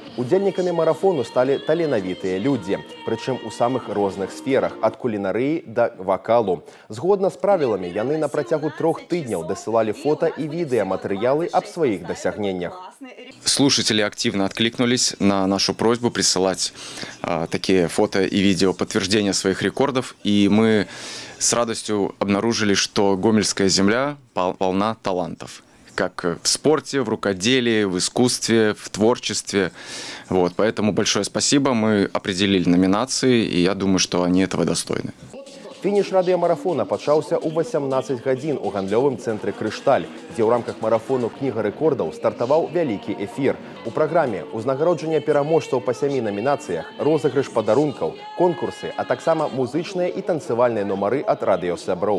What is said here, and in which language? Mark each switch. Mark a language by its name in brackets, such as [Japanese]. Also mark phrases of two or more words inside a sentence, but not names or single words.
[Belarusian] Удзельнікамі марафону сталі таленавітыя людзі, прычым у самых розных сферах, ад кулінарыі да вакалу. Згодна з правіламі, яны на працягу 3 тыдняў дасылалі фота і відэаматэрыялы аб сваіх дасягненнях. [Russian] Слушатели активно откликнулись на нашу просьбу присылать такие фото и видео подтверждения своих рекордов. И мы с радостью обнаружили, что Гомельская земля полна талантов. Как в спорте, в рукоделии, в искусстве, в творчестве. Вот, поэтому большое спасибо. Мы определили номинации, и я думаю, что они этого достойны. [Belarusian] Фініш радыёмарафона пачаўся ў 18 гадзін у гандлёвым цэнтры «Крышталь», дзе ў рамках марафону «Кніга рэкордаў» стартаваў вялікі эфір. У праграме ўзнагароджання пераможцаў па 7 намінацыях, розыгрыш падарункаў, конкурсы, а таксама музычныя і танцавальныя нумары ад радыёсяброў.